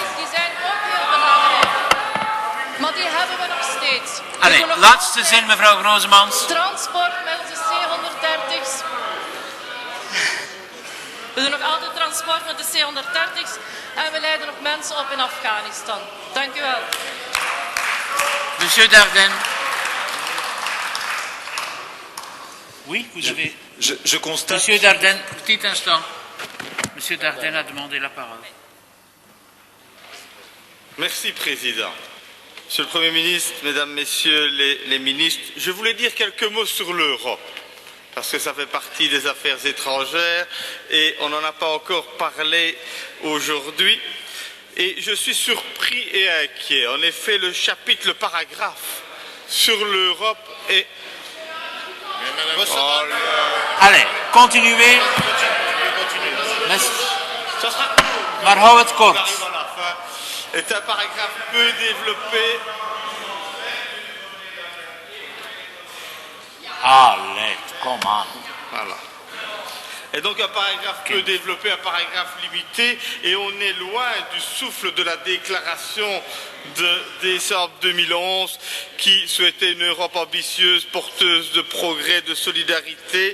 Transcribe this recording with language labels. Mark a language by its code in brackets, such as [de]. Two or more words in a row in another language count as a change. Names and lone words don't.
[nl] acties die zijn ook heel belangrijk. Maar die hebben we nog steeds. Laatste zin, mevrouw Groosemans. Transport met onze C-130's. We doen nog altijd transport met de C-130's. En we leiden nog mensen op in Afghanistan. Dank u wel. [fr] Monsieur Dardenne. Oui, vous avez... Je constate... Monsieur Dardenne, petit instant. Monsieur Dardenne a demandé la parole. Merci, Président. Monsieur le Premier ministre, Mesdames, Messieurs les ministres, je voulais dire quelques mots sur l'Europe, parce que ça fait partie des affaires étrangères et on n'en a pas encore parlé aujourd'hui. Et je suis surpris et inquiet. En effet, le chapitre, le paragraphe sur l'Europe est... Allez, continuez. [nl] Maar hou het kort. [fr] Est un paragraphe peu développé. Allez, [en] come on. [fr] Voilà. Et donc un paragraphe peu développé, un paragraphe limité, et on est loin du souffle de la déclaration de décembre 2011 qui souhaitait une Europe ambitieuse, porteuse de progrès, de solidarité.